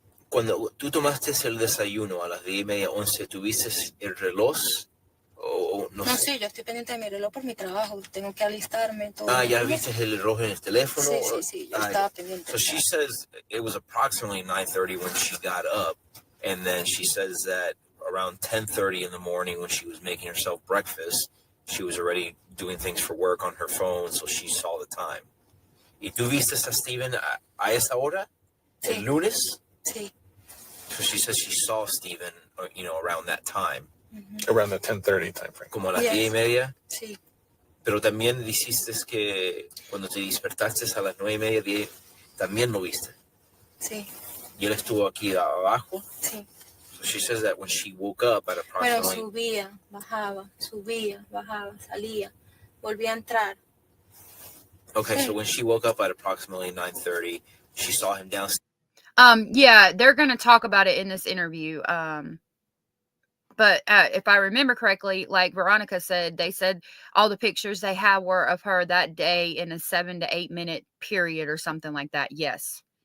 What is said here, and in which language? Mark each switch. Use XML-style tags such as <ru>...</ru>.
<es>Cuando tú tomaste el desayuno a las 10:30, 11, ¿tuviste el reloj? No sé. Sí, yo estoy pendiente de mi reloj por mi trabajo. Tengo que alistarme. Todo. ¿Ya viste el reloj en el teléfono? Sí, yo estaba pendiente.</es> <en>So she says it was approximately 9:30 when she got up, and then she says that around 10:30 in the morning when she was making herself breakfast, she was already doing things for work on her phone, so she saw the time.</en> <es>¿Y tú viste a Steven a esa hora? Sí. El lunes? Sí.</es> <en>So she says she saw Steven, around that time. Around the 10:30 time frame.</en> <es>Como a las</es> <en>Yes.</en> <es>10:30. Sí. Pero también dijiste que cuando te despertaste a las 9:30, 10, también lo viste. Sí. Y él estuvo aquí abajo. Sí.</es> <en>So she says that when she woke up at</en> <es>Bueno,</es> <en>approximately...</en> <es>subía, bajaba, salía, volvía a entrar.</es> <en>Okay,</en> <es>Sí.</es> <en>so when she woke up at approximately 9:30, she saw him downstairs. Yeah, they're going to talk about it in this interview. But if I remember correctly, like Veronica said, they said all the pictures they have were of her that day in a 7 to 8 minute period or something like that. Yes.</en>